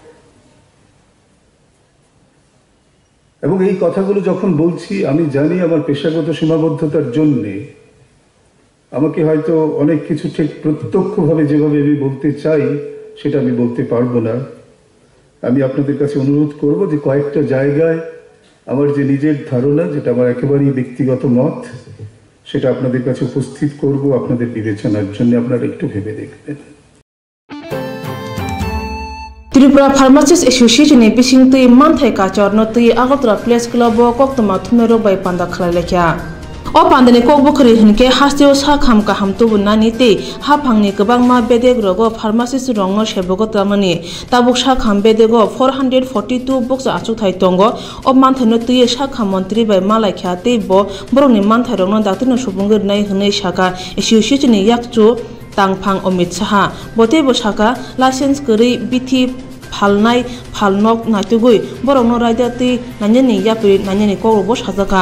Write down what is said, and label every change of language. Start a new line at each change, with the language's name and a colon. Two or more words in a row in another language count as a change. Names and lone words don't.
Bangla: এবং এই কথাগুলো যখন বলছি, আমি জানি আমার পেশাগত সীমাবদ্ধতার জন্যে আমাকে হয়তো অনেক কিছু ঠিক প্রত্যক্ষভাবে যেভাবে আমি বলতে চাই সেটা আমি বলতে পারবো না। আমি আপনাদের কাছে অনুরোধ করব যে কয়েকটা জায়গায় আমার যে নিজের ধারণা, যেটা আমার একেবারেই ব্যক্তিগত মত, সেটা আপনাদের কাছে উপস্থিত করব আপনাদের বিবেচনার জন্য। আপনারা একটু ভেবে দেখবেন।
Kok Borok: त्रिपुरा
English: pharmacist association
Kok Borok: नि बिसिंग तै मानथाय काचर न तै आगरतला प्लेस क्लब कक्तमा थुमेरो बाय पान्दा खलायलेख्या ओ पान्दानि ककबखरि हनके हास्तेव सा खाम काहाम तुबुनानि तै हाफांनि गोबांमा बेदेग रगो फार्मासिस्ट रंग सेबगो तामनि ताबुक सा खाम बेदेगो 442 बक्स आचु थाय तंगो ओ मानथायनो तै सा खाम मन्त्रि बाय मालायख्या तै बरंनि मानथाय रंग दातिनो सुबुंगोर नाय हनै साका एसोसिएशन नि याकचु तांफां अमित साहा बते बसाका लाइसेंस गरै बिथि फालनाय फालनक नायतुगुइ बरंनो रायदाति नान्यनि यापि नान्यनि कगबो साजाका